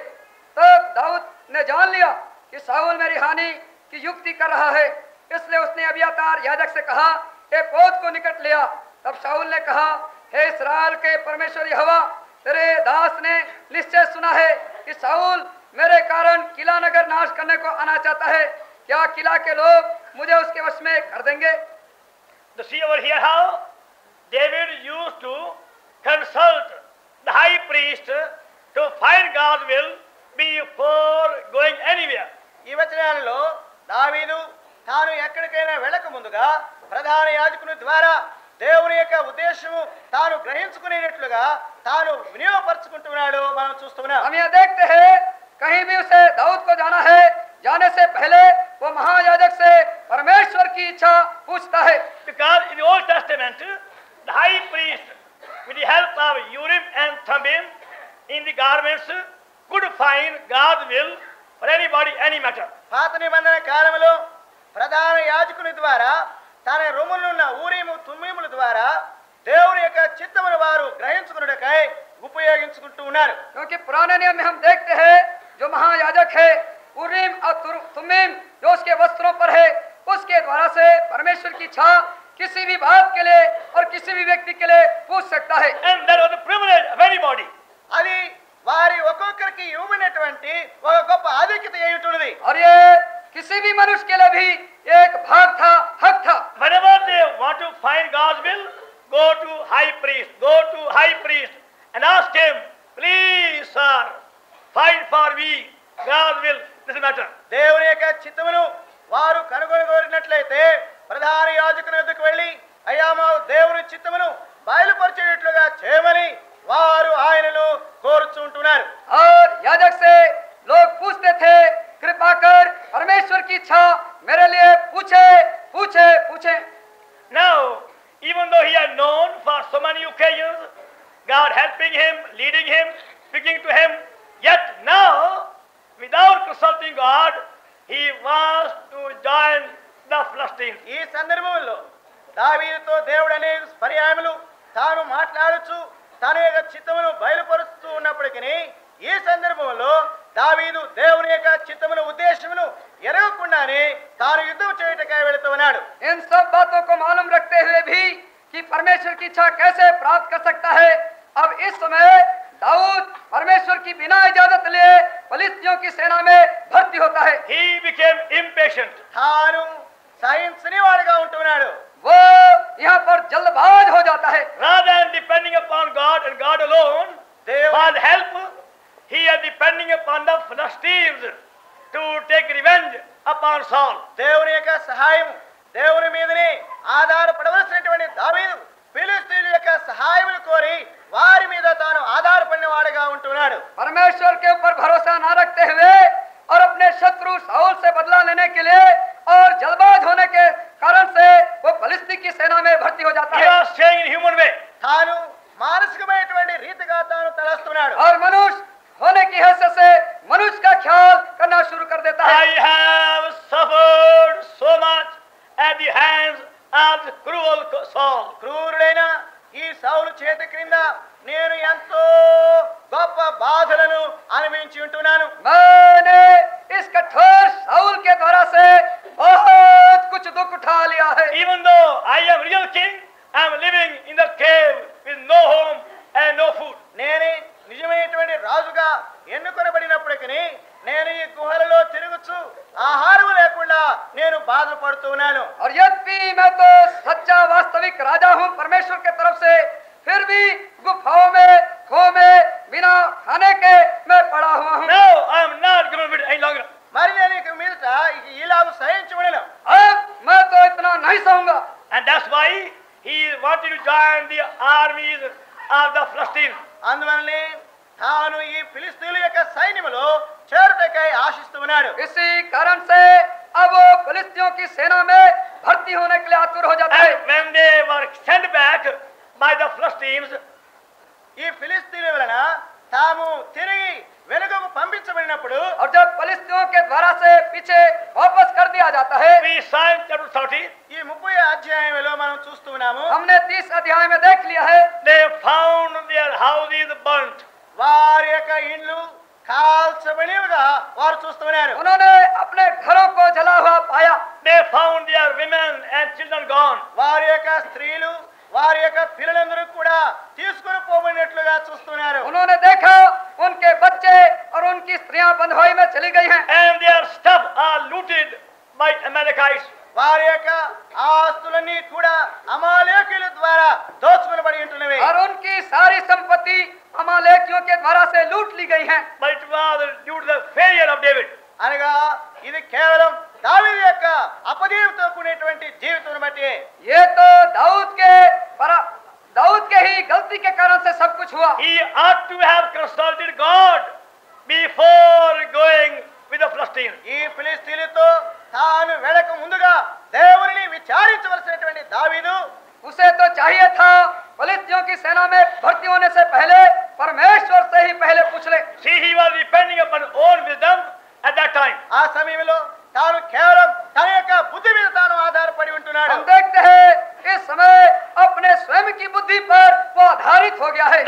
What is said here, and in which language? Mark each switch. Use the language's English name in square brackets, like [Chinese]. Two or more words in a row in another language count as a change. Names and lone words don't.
[Hindi] तब दाऊद ने जान लिया कि शाऊल मेरी हानि की युक्ति कर रहा है, इसलिए उसने अबियातार याजक से कहा, ए पौध को निकट लिया. तब शाऊल ने कहा, हे इस्राएल के परमेश्वर यहोवा, तेरे दास ने निश्चय सुना है कि शाऊल मेरे कारण किला नगर नाश करने को आना चाहता है. क्या किला के लोग मुझे उसके वश में कर देंगे? [English] To see over here how David used to consult the high priest to find God's will before going anywhere. [Telugu] ఈ వచనాలలో దావీదు తాను ఎక్కడికైనా వెళ్ళక ముందుగా ప్రధాన యాజకుని ద్వారా దేవుని యొక్క ఉద్దేశము తాను గ్రహించుకునేటట్లుగా తాను వినియోగపరచుకుంటున్నాడు మనం చూస్తున్నాం. [Hindi] हम यह देखते हैं कहीं भी उसे दाऊद को जाना है, जाने से पहले वो महायाजक से परमेश्वर की इच्छा पूछता है. [English] Because in the Old Testament, the high priest, with the help of Urim and Thummim in the garments, could find God's will for anybody, any matter. [Telugu] పాత నిబంధన కాలంలో ప్రధాన యాజకుని ద్వారా తన రొమ్ములున్న ఊరీము తుమ్మీముల ద్వారా దేవుని యొక్క చిత్తమును వారు గ్రహించుకున్నటకై ఉపయోగించుకుంటూ ఉన్నారు. [Hindi] क्योंकि पुराने नियम में हम देखते हैं जो महायाजक है उरीम और तुमीम जो उसके वस्त्रों पर है, उसके द्वारा से परमेश्वर की इच्छा किसी भी बात के लिए और किसी भी व्यक्ति के लिए पूछ सकता है. [English] And that was the privilege of anybody. [Telugu] అది వారి ఒక్కొక్కరికి ఇవ్వబడినటువంటి ఒక గొప్ప ఆధిక్యత ఏమిటున్నది. [Hindi] और ये किसी भी मनुष्य के लिए भी एक भाग था, हक था. [English] Whenever they want to find God's will, go to high priest and ask him, please sir, find for me God's will, this matter. [Telugu] దేవుని యొక్క చిత్తమును వారు కనుగొనగోరినట్లయితే ప్రధాన యాజకుని వద్దకు వెళ్ళి, అయ్యా మా దేవుని చిత్తమును బయలుపరిచేటట్లుగా చేయమని వారు ఆయనను కోరుచుంటున్నారు. [Hindi] और याजक से लोग पूछते थे, कृपा कर परमेश्वर की इच्छा मेरे लिए पूछे पूछे पूछे. [English] Now, even though he had known for so many occasions, God helping him, leading him, speaking to him, yet now, without consulting God, he wants to join the Philistines. [Telugu] ఈ సందర్భంలో దావీదుతో దేవుడు అనేక పర్యాయములు తాను మాట్లాడుచు తన యొక్క చిత్తమును బయలుపరుస్తూ ఉన్నప్పటికీ ఈ సందర్భంలో దావీదు దేవుని యొక్క చిత్తమును ఉద్దేశమును ఎరగకుండానే తాను యుద్ధం చేయటకై వెళుతూ ఉన్నాడు. [Hindi] इन सब बातों को मालूम रखते हुए भी कि परमेश्वर की इच्छा कैसे प्राप्त कर सकता है। अब इस समय दाऊद परमेश्वर की बिना इजाजत लिए फिलिस्तियों की सेना में भर्ती होता है। [English] He became impatient. [Telugu] తాను సహించని వాడిగా ఉంటున్నాడు. [Hindi] वो यहाँ पर जल्दबाज हो जाता है। [English] Rather than depending upon God and God alone for help, he is depending upon the Philistines to take revenge upon Saul. [Telugu] దేవుని యొక్క సహాయం, దేవుని మీదనే ఆధారపడవలసినటువంటి దావీదు ఫిలిష్తీయుల యొక్క సహాయం కోరి వారి మీద తాను ఆధారపడిన వాడిగా ఉంటున్నాడు. [Hindi] परमेश्वर के ऊपर भरोसा न रखते हुए और अपने शत्रु साउल से बदला लेने के लिए और जल्दबाज होने के कारण से वो फिलिस्ती की सेना में भर्ती हो जाता [English] He [Hindi] है। [English] was saying in human way. [Telugu] తాను మానసికమైనటువంటి రీతిగా తాను తలస్తున్నాడు. [Hindi] और मनुष्य होने की हैसियत से मनुष्य का ख्याल करना शुरू कर देता है। [English] I have suffered so much at the hands of the cruel Saul. [Telugu] క్రూరుడైన ఈ సౌలు చేతి క్రింద నేను ఎంతో గొప్ప బాధలను అనుభవించి ఉంటున్నాను. [Hindi] मैंने इस कठोर साउल के द्वारा से बहुत कुछ दुख उठा लिया है। [English] Even though I am real king, I am living in the cave with no home and no food. [Telugu] నేనే నిజమైనటువంటి రాజుగా ఎన్నుకొనబడినప్పటికీ నేను ఈ గుహలలో తిరుగుచు ఆహారం లేకుండా నేను బాధపడుతున్నాను. [Hindi] और यद्यपि मैं तो सच्चा वास्तविक राजा हूँ परमेश्वर के तरफ से, फिर भी गुफाओं में खो में बिना खाने के मैं पड़ा हुआ हूँ। [English] No, I am not going to be any longer. [Telugu] మరి నేను ఇక మీదట ఇలాగ సహించబడను. [Hindi] अब मैं तो इतना नहीं सहूंगा। [English] And that's why he wanted to join the armies of the Philistines. [Telugu] అందువల్లనే తాను ఈ ఫిలిష్తీయుల యొక్క సైన్యములో చేరుటకై ఆశిస్తున్నాడు. [Hindi] इसी कारण से अब वो फिलिस्तियों की सेना में भर्ती होने के लिए आतुर हो जाता है। [English] And when they were sent back by the Philistines, [Telugu] ఈ ఫిలిష్తీయుల వలన తాము తిరిగి వెనుకకు పంపించబడినప్పుడు [Hindi] और जब फिलिस्तियों के द्वारा से पीछे वापस कर दिया जाता है, [English] we saw in chapter 30, [Telugu] ఈ 30వ అధ్యాయంలో మనం చూస్తున్నాము [Hindi] हमने 30 अध्याय में देख लिया है, [English] they found their houses burnt. [Telugu] వారి యొక్క ఇండ్లు కాల్చబడినవిగా వారు చూస్తున్నారు. [Hindi] उन्होंने अपने घरों को जला हुआ पाया। [English] They found their women and children gone. [Telugu] వారి యొక్క స్త్రీలు వారి యొక్క పిల్లలందరూ కూడా తీసుకుని పోబడినట్లుగా చూస్తున్నారు. [Hindi] उन्होंने देखा उनके बच्चे और उनकी स्त्रियां बंधुआई में चली गई हैं। [English] And their stuff are looted by Amalekites. [Telugu] వారి యొక్క ఆస్తులన్నీ కూడా అమాలేకీయుల ద్వారా దోచుకొనబడి ఉంటున్నవి. [Hindi] और उनकी सारी संपत्ति अमालेकियों के द्वारा से लूट ली गई हैं। [English] But it was due to the failure of David. [Telugu] అనగా ఇది కేవలం దావీదు యొక్క అపజయంతో కూడినటువంటి జీవితం బట్టి. [Hindi] ये तो दाऊद के ही गलती के कारण से सब कुछ हुआ। [English] He ought to have consulted God before going with the Philistines. [Telugu] ఈ ఫిలిష్తీయులతో తాను వెళ్ళక ముందుగా దేవునిని విచారించవలసినటువంటి దావీదు [Hindi] उसे तो चाहिए था फिलिस्तियों की सेना में भर्ती होने से पहले परमेश्वर से ही पहले पूछ ले। [English] See, he was depending upon own wisdom at that time. [Telugu] ఆ సమయంలో తాను కేవలం తన యొక్క బుద్ధి మీద తాను ఆధారపడి ఉంటున్నాడు. [Hindi] हम देखते हैं इस समय अपने स्वयं की बुद्धि पर वो आधारित हो गया है।